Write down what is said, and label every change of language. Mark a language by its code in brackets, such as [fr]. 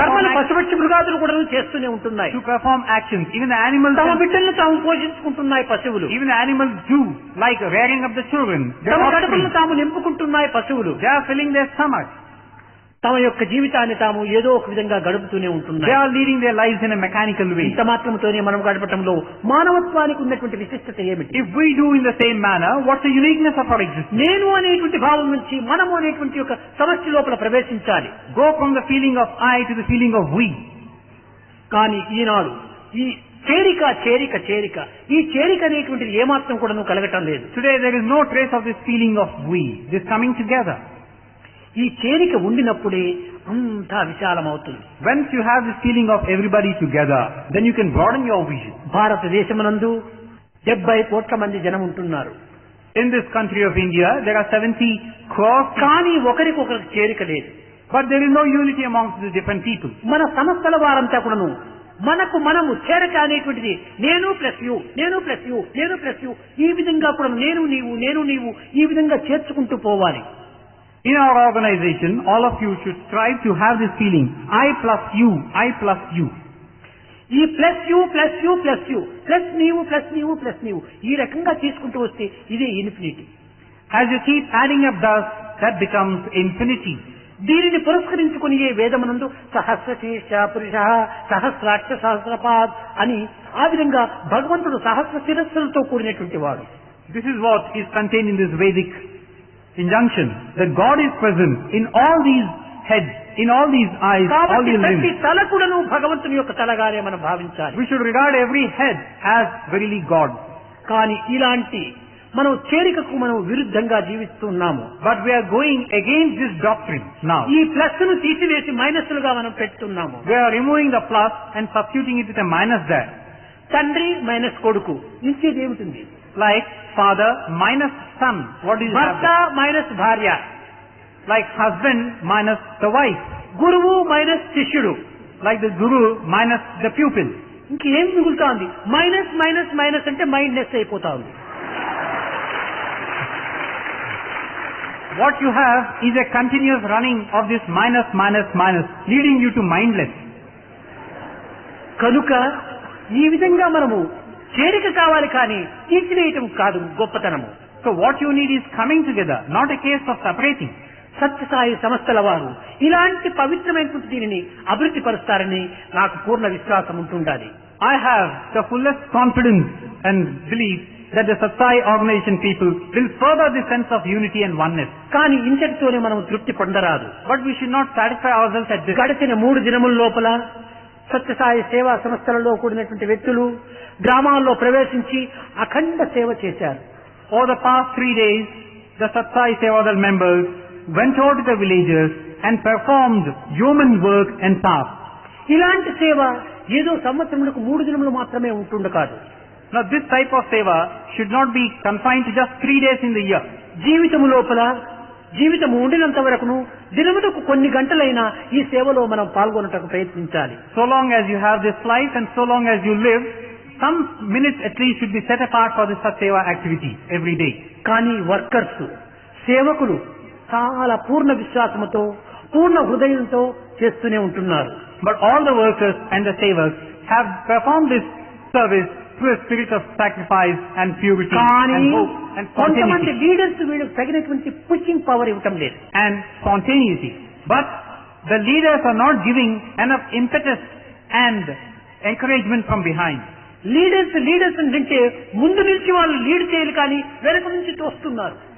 [te] కర్మలు [en] actions. [te] పశుపక్షి మృగాదులు కూడా చేస్తూనే ఉంటున్నాయి. [en] To perform actions. Even the animals, [te] తమ బిడ్డలను తాము పోషించుకుంటున్నాయి పశువులు. [en] even the animals do, like rearing up the children. They [te] తమ [en] are [te] కడుపులను [en] offspring. [te] తాము నింపుకుంటున్నాయి పశువులు. [en] They are filling their stomachs. [te] తమ యొక్క జీవితాన్ని తాము ఏదో ఒక విధంగా గడుపుతూనే [en] They [te] ఉంటున్నాయి. [en] are leading their lives in a mechanical way. [te] ఇంత మాత్రంతోనే మనం గడపటంలో మానవత్వానికి ఉన్నటువంటి విశిష్టత ఏమిటి? [en] If we do in the same manner, what's the uniqueness of our existence? [te] నేను అనేటువంటి భావం నుంచి మనము అనేటువంటి యొక్క సమస్య లోపల ప్రవేశించాలి. [en] Go from the feeling of I to the feeling of we. [te] కానీ ఈనాడు ఈ చేరిక చేరిక చేరిక ఈ చేరిక అనేటువంటిది ఏమాత్రం కూడా కలగటం లేదు. [en] Today there is no trace of this feeling of we, this coming together. [te] ఈ చేరిక ఉండినప్పుడే అంతా విశాలమవుతుంది. [en] Once you have this feeling of everybody together, then you can broaden your vision. [te] భారతదేశమునందు 70 కోట్ల మంది జనం ఉంటున్నారు. [en] In this country of India, there are 70 crores, [te] కానీ ఒకరికొకరికి చేరిక లేదు. [en] but there is no unity amongst the different people. [te] మన సంస్థల వారంతా కూడాను మనకు మనము చేరక అనేటువంటిది నేను [en] plus you, [te] నేను ప్లస్ యూ, నేను ప్లస్ యూ, ఈ విధంగా కూడా నేను నీవు నేను నీవు ఈ విధంగా చేర్చుకుంటూ పోవాలి. [en] In our organization, all of you should strive to have this feeling, I plus you, I plus you. [te] ఈ [en] plus you [te] plus you plus you plus నీవు ప్లస్ నీవు ప్లస్ నీవు ఈ రకంగా తీసుకుంటూ వస్తే ఇదే infinity. [en] As you keep adding up thus, that becomes infinity. [te] దీనిని పురస్కరించుకుని ఏ వేదమునందు [sa] సహస్రశీర్ష పురుష సహస్రాక్ష సహస్రపాద్ [te] అని ఆ విధంగా భగవంతుడు సహస్ర శిరస్సులతో కూడినటువంటి వాడు. [en] This is what is contained in this Vedic injunction, that God is present in all these heads, in all these eyes, all [te] కాబట్టి [en] these [te] ప్రతి [en] limbs. [te] తల కూడాను భగవంతుని యొక్క తలగానే మనం భావించాలి. [en] We should regard every head as verily God. [te] కానీ ఇలాంటి మనం చేరికకు మనం విరుద్ధంగా జీవిస్తున్నాము. [en] But we are going against this doctrine now. [te] ఈ ప్లస్ ను తీసివేసి మైనస్లుగా మనం పెడుతున్నాము. [en] We are removing the plus and substituting it with a minus there. [te] తండ్రి మైనస్ కొడుకు ఇచ్చేది ఏమిటి? [en] Like father minus son. What is [te] భర్త [en] that? [te] మైనస్ భార్య, [en] Like husband minus the wife. [te] గురువు మైనస్ శిష్యుడు, [en] Like the guru minus the pupil. [te] ఇంకేం మిగులుతా ఉంది? మైనస్ మైనస్ మైనస్ అంటే మైండ్నెస్ అయిపోతా ఉంది. [en] What you have is a continuous running of this minus minus minus, leading you to mindless. [te] కనుక ఈ విధంగా మనము చేరిక కావాలి కానీ తీసివేయటం కాదు గొప్పతనము. [en] So what you need is coming together, not a case of separating. [te] Sathya Sai సంస్థల వారు ఇలాంటి పవిత్రమైనటువంటి దీనిని అభివృద్ధి పరుస్తారని నాకు పూర్ణ విశ్వాసం ఉంటుండాలి. [en] I have the fullest confidence and belief that the Satsai organization people will further the sense of unity and oneness. [te] కానీ ఇంతటితోనే మనం తృప్తి పొందరాదు. [en] But we should not satisfy ourselves at this. [te] గడిచిన 3 దినముల లోపల సత్యసాయి సేవా సంస్థలలో కూడినటువంటి వ్యక్తులు గ్రామాల్లో ప్రవేశించి అఖండ సేవ చేశారు. [en] Over the past 3 days, the Satsai Sevadal members went out to the villages and performed yeoman work and tasks. [te] ఇలాంటి సేవ ఏదో సంవత్సరములకు 3 దినములు మాత్రమే ఉంటుండ కాదు. [en] Now this type of seva should not be confined to just 3 days in the year. [te] జీవితము లోపల జీవితము ఉండినంత వరకును దినమునకు కొన్ని గంటలైనా ఈ సేవలో మనం పాల్గొనటకు ప్రయత్నించాలి. [en] So long as you have this life and so long as you live, some minutes at least should be set apart for this Satseva activity every day. [te] కానీ వర్కర్స్, సేవకులు చాలా పూర్ణ విశ్వాసముతో, పూర్ణ హృదయంతో చేస్తూనే ఉంటున్నారు. [en] But all the workers and the savers have performed this service through a spirit of sacrifice and purity [te] కానీ [en] and hope and [te] కొంతమంది [en] spontaneity. [te] Leaders వీళ్ళకి తగినటువంటి [en] pushing power [te] ఇవ్వటం లేదు. [en] And spontaneity. But the leaders are not giving enough impetus and encouragement from behind. [te] Leaders అంటే ముందు నుంచి వాళ్ళు లీడ్ చేయాలి కానీ వెనక నుంచి తోస్తున్నారు.